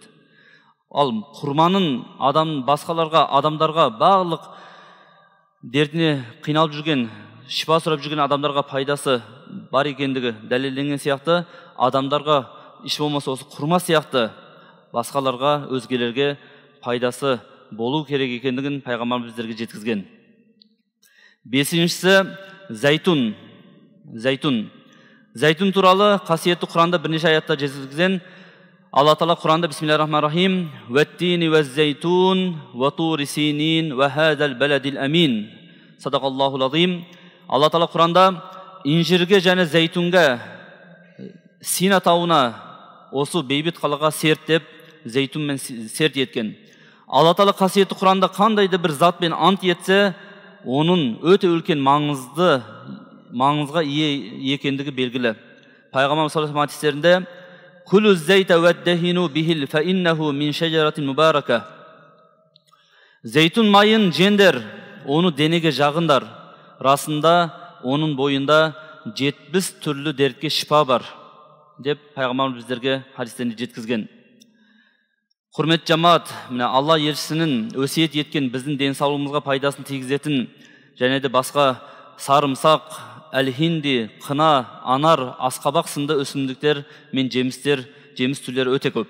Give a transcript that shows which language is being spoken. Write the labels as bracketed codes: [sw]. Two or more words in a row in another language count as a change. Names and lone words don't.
[kk] Ал құрманың адамдарға барлық дертіне қиналып жүрген, шипа сұрап жүрген адамдарға пайдасы бар екендігі дәлелденген сияқты, адамдарға еш болмаса осы құрма сияқты басқаларға, өзгелерге пайдасы болу керек екендігін пайғамбарымыз біздерге жеткізген. Бесіншісі зәйтун. Зәйтүн туралы қасиетті Құранда бірнеше аятта жеткізген. Алла Тағала Құранда [ar] بسم الله الرحمن الرحيم والتين والزيتون وطور سينين وهذا البلد الأمين». صدق الله العظيم. [kk] Алла Тағала Құранда инжирге және зәйтунға, Сина тауына, осы бейбіт қалаға серт деп, зәйтунмен серт еткен. Алла Тағала қасиетті Құранда қандайды бір затпен ант етсе, оның өте үлкен маңызға ие екендігі белгілі. [ar] Пайғамбар صلى الله عليه وسلم хадистерінде «كلوا الزيت وادهنوا به فإنه من شجرة مباركة». [kk] Зәйтун майын жеңдер, оны денеге жағындар. Расында оның бойында 70 түрлі дертке шипа бар деп пайғамбар біздерге хадистерінде жеткізген. Құрметті жамаат, Алла елшісінің өсиет еткен біздің денсаулығымызға пайдасын тигізетін және де басқа сарымсақ, әлхинди, қына, анар, асқабақ сынды өсімдіктер мен жеміс түрлері өте көп.